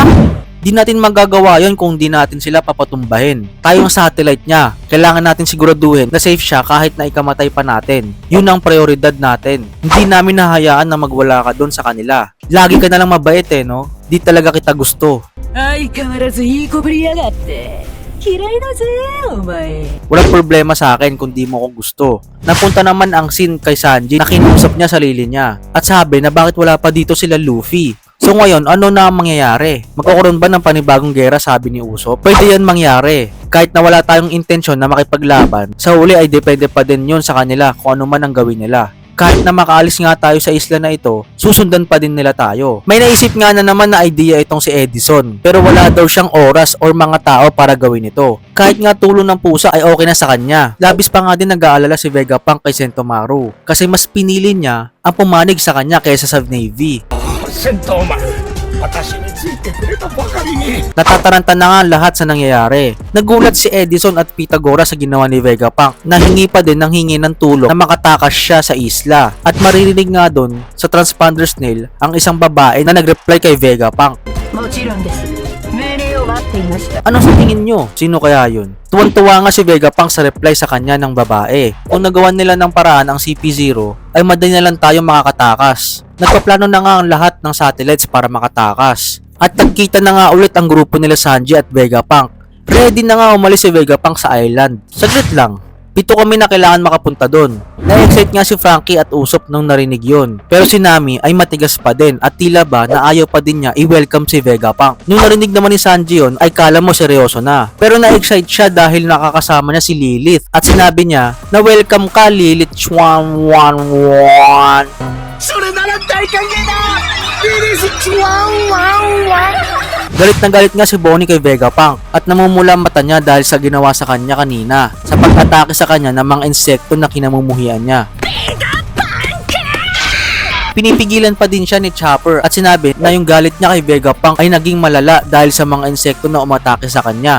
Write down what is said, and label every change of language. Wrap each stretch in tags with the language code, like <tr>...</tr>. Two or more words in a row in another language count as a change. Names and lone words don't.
<tl>Di natin magagawa yon kung di natin sila papatumbahin. Tayo ang satellite niya. Kailangan natin siguraduhin na safe siya kahit na ikamatay pa natin. Yun ang prioridad natin. Hindi namin nahayaan na magwala ka doon sa kanila. Lagi ka na lang mabait no? Di talaga kita gusto.</tl> <ja>相変わらずいいこぶりやがって嫌いだぜお前</ja> <tl>Walang problema sa akin kung di mo ko gusto. Napunta naman ang scene kay Sanji na kinusap niya sarili niya. At sabi na bakit wala pa dito sila Luffy. So ngayon, ano na ang mangyayari? Magkakaroon ba ng panibagong gera, sabi ni Usopp? Pwede yan mangyari. Kahit na wala tayong intensyon na makipaglaban, sa huli ay depende pa din yun sa kanila kung ano man ang gawin nila. Kahit na makaalis nga tayo sa isla na ito, susundan pa din nila tayo. May naisip nga na naman na idea itong si Edison, pero wala daw siyang oras or mga tao para gawin ito. Kahit nga tulo ng pusa ay okay na sa kanya. Labis pa nga din nag-aalala si Vegapunk kay Sentomaru, kasi mas pinili niya ang pumanig sa kanya kaysa sa Navy.</tl> <ja>戦闘マン私についてくれたばかりに</ja> <tl>Natataranta na nga lahat sa nangyayari. Nagulat si Edison at Pythagoras sa ginawa ni Vegapunk na hingi pa din ng hingi ng tulong na makatakas siya sa isla. At maririnig nga doon sa transponder snail ang isang babae na nag-reply kay Vegapunk.</tl> <ja>もちろんです命令を待っていました</ja> <tl>Ano sa tingin nyo? Sino kaya yun? Tuwan-tuwa nga si Vegapunk sa reply sa kanya ng babae. Kung nagawan nila ng paraan ang CP0, ay madali na lang tayo makakatakas. Nagpaplano na nga ang lahat ng satellites para makatakas. At nagkita na nga ulit ang grupo nila Sanji at Vegapunk. Ready na nga umalis si Vegapunk sa island. Saglit lang. Pito kami na kailangan makapunta doon. Na-excite nga si Frankie at Usopp nung narinig yun. Pero si Nami ay matigas pa din at tila ba na ayaw pa din niya i-welcome si Vegapunk. Nung narinig naman ni Sanji yun ay kala mo seryoso na. Pero na-excite siya dahil nakakasama niya si Lilith at sinabi niya na welcome ka Lilith 111.</tl> <ja>それなら大歓迎だリリースチワンワンワン</ja> <tl>Galit na galit nga si Bonnie kay Vegapunk at namumula ang mata niya dahil sa ginawa sa kanya kanina sa pag-atake sa kanya ng mga insekto na kinamumuhian niya. Pinipigilan pa din siya ni Chopper at sinabi na yung galit niya kay Vegapunk ay naging malala dahil sa mga insekto na umatake sa kanya.</tl>